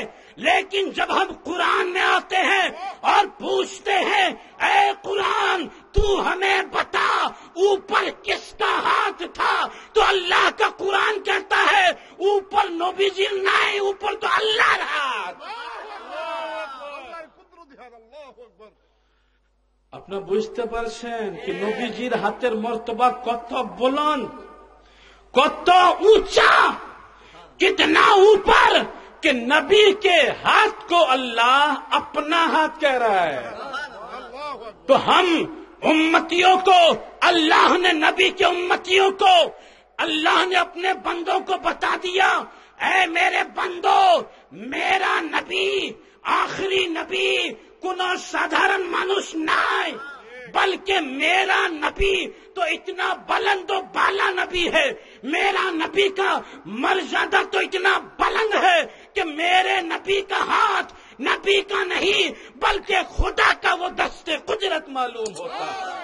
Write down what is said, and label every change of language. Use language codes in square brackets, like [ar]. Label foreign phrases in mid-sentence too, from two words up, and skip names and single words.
[ur] لیکن جب ہم قرآن میں آتے ہیں اور پوچھتے ہیں اے قرآن تو ہمیں بتا اوپر کس کا ہاتھ تھا، تو اللہ کا قرآن کہتا ہے اوپر نبی جی نہیں، اوپر تو اللہ رہا۔ [bn] আপনারা বুঝতে পারছেন কি নবীজির হাতের মর্তবা কত বুলন্দ, কত [ur] اونچا، کتنا اوپر کہ نبی کے ہاتھ کو اللہ اپنا ہاتھ کہہ رہا ہے۔ تو ہم امتیوں کو اللہ نے، نبی کے امتیوں کو اللہ نے اپنے بندوں کو بتا دیا، اے میرے بندو میرا نبی آخری نبی [bn] কোনো সাধারণ মানুষ নাই، [ur] بلکہ میرا نبی تو اتنا بلند و بالا نبی ہے، میرا نبی کا مرتبہ تو اتنا بلند ہے کہ میرے نبی کا ہاتھ نبی کا نہیں بلکہ خدا کا وہ دست قدرت معلوم ہوتا ہے۔